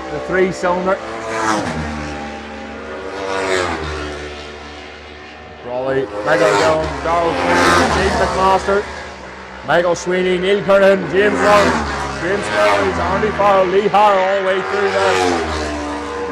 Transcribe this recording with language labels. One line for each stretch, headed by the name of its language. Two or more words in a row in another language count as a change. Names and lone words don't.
English: 3-cylinder. Brawley, Michael Young, Darrell Sweeney, Dean McMaster, Michael Sweeney, Neil Kernan, James Rollins, James Rollins, Andy Farrell, Lee Harr all the way through there.